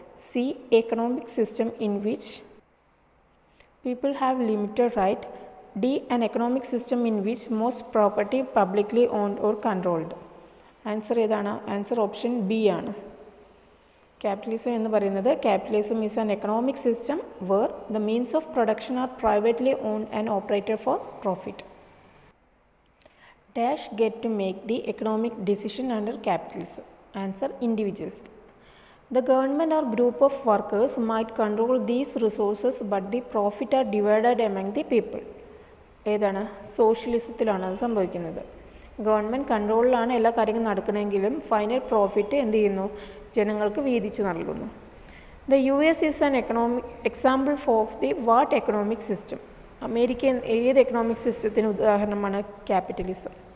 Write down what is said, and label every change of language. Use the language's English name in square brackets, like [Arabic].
[English] C, economic system in which people have limited right. D, an economic system in which most property publicly owned or controlled. [Malayalam] Answer ഏതാണ്? Answer option B ആണ്. [English] capitalism [Malayalam] എന്ന് പറയുന്നത് [English] Capitalism is an economic system where the means of production are privately owned and operated for profit. Dash get to make the economic decision under capitalism. Answer individuals. The government or group of workers might control these resources but the profit are divided among the people. [Malayalam] ഏതാണ്? സോഷ്യലിസത്തിലാണ് അത് സംഭവിക്കുന്നത്. Government കൺട്രോളിലാണ് എല്ലാ കാര്യങ്ങളും നടക്കണമെങ്കിലും final profit എന്ത് ചെയ്യുന്നു? ജനങ്ങൾക്ക് വീതിച്ച് നൽകുന്നു. [English] The US is an example of the what economic system. [Malayalam] America ഏത് എക്കണോമിക് സിസ്റ്റത്തിന് ഉദാഹരണമാണ്? ക്യാപിറ്റലിസം.